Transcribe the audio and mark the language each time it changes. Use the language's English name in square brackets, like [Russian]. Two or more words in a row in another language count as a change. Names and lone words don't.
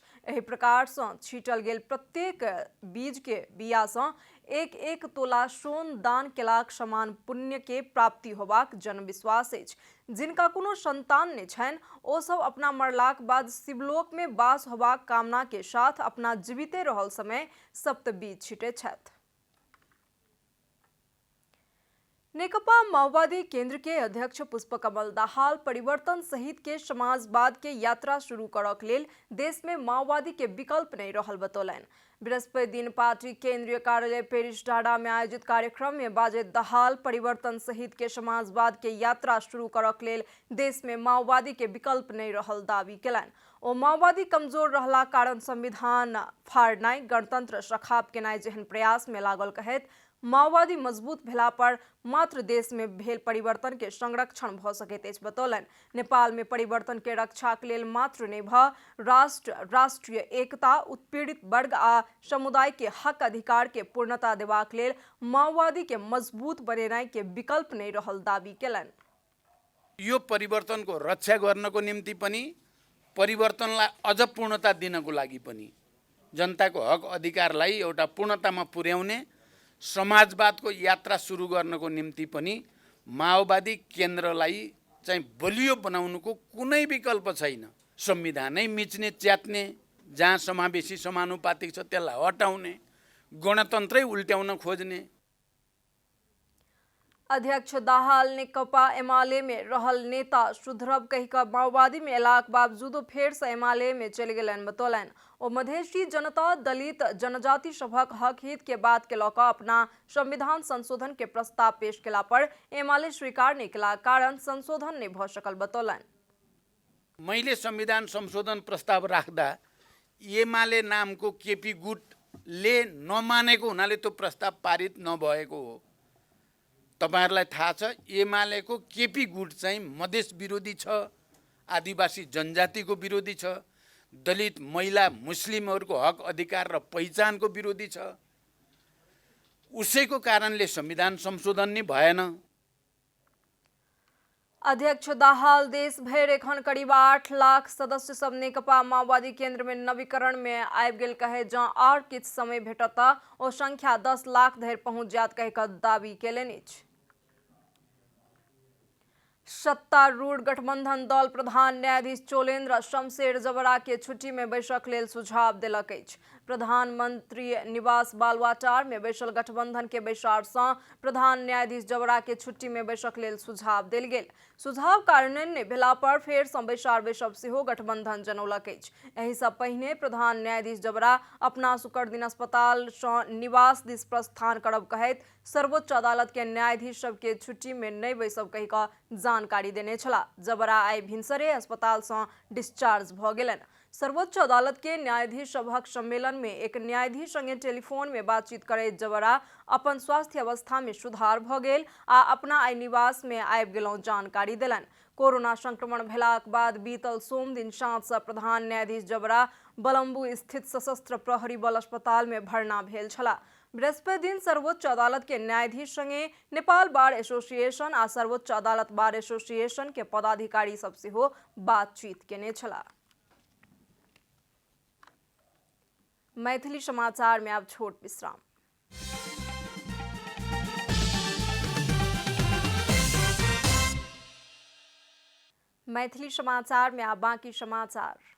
[Maithili] एहि प्रकार सँ छीटल गेल प्रत्येक बीज के बिया सँ एक तोला सोन दान केलाक समान पुण्य के प्राप्ति होबाक जनविश्वास अछि। जिनका कोनो संतान नहि छनि ओ सब अपना मरलाक बाद शिवलोक में वास होबाक कामना के साथ अपना जीविते रहल समय सप्तबीज छीटै छथि। नेकपा माओवादी केंद्र के अध्यक्ष पुष्पकमल दाहाल परिवर्तन सहित के समाजवाद के यात्रा शुरू करक लेल देश में माओवादी के विकल्प नहीं रहल बतौलनि। बृहस्पति दिन पार्टी केंद्रीय कार्यालय पेरिस डाँडा में आयोजित कार्यक्रम में बाजैत दाहाल परिवर्तन सहित के समाजवाद के यात्रा शुरू करक लेल देश में माओवादी के विकल्प नहीं रहल दावी केलनि। ओ माओवादी कमजोर रहला कारण संविधान फाड़नाइ, गणतंत्र सखाप केनाइ जेहन प्रयास में लागल कहैत माओवादी मजबूत भेला पर मात्र देश में भेल परिवर्तन के संरक्षण भ सकैत अछि बतौलनि। नेपाल में परिवर्तन के रक्षाक लेल मात्र नहि राष्ट्रीय एकता, उत्पीड़ित वर्ग आ समुदाय के हक अधिकार के पूर्णता देबाक लेल माओवादी के मजबूत बनेनाइ के विकल्प नहीं रहल दावी केलनि। [Nepali] यो परिवर्तन को रक्षा गर्नको निम्ति पनि परिवर्तनलाई अझ पूर्णता दिनको लागि पनि जनताको हक अधिकारलाई एउटा पूर्णतामा पुर्याउने समाजवादको यात्रा सुरु गर्नको निम्ति पनि माओवादी केन्द्रलाई चाहिँ बलियो बनाउनुको कुनै विकल्प छैन। संविधानै मिच्ने च्यात्ने, जहाँ समावेशी समानुपातिक छ त्यसलाई हटाउने, गणतन्त्रै उल्ट्याउन खोज्ने। [Maithili] अध्यक्ष दाहाल नेकपा एमाले में रहल नेता सुधरब कहिका माओवादी में एलाक बावजूदो फेर से एमाले में चलि गेलनि बतौलनि। ओ मधेसी जनता, दलित, जनजाति सभक हक हित के बात के लऽ कऽ अपना संविधान संशोधन के प्रस्ताव पेश केला पर एमाले स्वीकार नहीं केला कारण संशोधन नहीं भ सकल बतौलनि। [Nepali] मैले संविधान संशोधन प्रस्ताव राख्दा एमाले नामको केपी गुटले नमानेको हुनाले त्यो प्रस्ताव पारित नभएको हो। तपाईहरुलाई थाहा छ एमालेको केपी गुट चाहिँ मधेस विरोधी छ, आदिवासी जनजातिको विरोधी छ, दलित, महिला, मुस्लिमहरूको हक अधिकार र पहिचानको विरोधी छ। उसैको कारणले संविधान संशोधन नै भएन। [Maithili] अध्यक्ष दाहाल देश भर एखन करीब 8 लाख सदस्य सब नेकपा माओवादी केंद्र में नवीकरण में आबि गेल कहे जँ और किछ समय भेटत ओ संख्या 10 लाख धरि पहुंच जायत कहि कऽ दावी केलनि अछि। सत्तारूढ़ गठबंधन दल प्रधान न्यायाधीश चोलेन्द्र शमशेर जबरा के छुट्टी में बैसक लेल सुझाव देलक अछि। प्रधानमंत्री निवास बालुआटार में बैसल गठबंधन के बैसार से प्रधान न्यायाधीश जबरा के छुट्टी में बैसक लेल सुझाव देल गेल। सुझाव कार्यान्वयन नहि भेला पर फेर सँ बैसार बैसब सेहो गठबंधन जनौलक अछि। एहि सँ पहिने प्रधान न्यायाधीश जबरा अपना शुक्रदिन अस्पताल सँ निवास दिस प्रस्थान करब कहैत सर्वोच्च अदालत के न्यायाधीश सब के छुट्टी में नहीं बैसब कहि कऽ जानकारी देने छला। जबरा आई भिनसरे अस्पताल से डिस्चार्ज भ गेलन। सर्वोच्च अदालत के न्यायाधीश सभक सम्मेलन में एक न्यायाधीश संगे टेलीफोन में बातचीत करैत जबरा अपन स्वास्थ्य अवस्था में सुधार भ गेल आ अपना आई निवास में आबि गेलहुँ जानकारी देलन। कोरोना संक्रमण भेलाक बाद बीतल सोम दिन साँझ सँ प्रधान न्यायाधीश जबरा बलम्बू स्थित सशस्त्र प्रहरी बल अस्पताल में भर्ना भेल छला। बृहस्पति दिन सर्वोच्च अदालत के न्यायाधीश संगे नेपाल बार एसोसिएशन आ सर्वोच्च अदालत बार एसोसिएशन के पदाधिकारी सब सेहो बातचीत केने छला। मैथिली समाचार में अब छोट विश्राम। मैथिली समाचार में अब बाकी समाचार।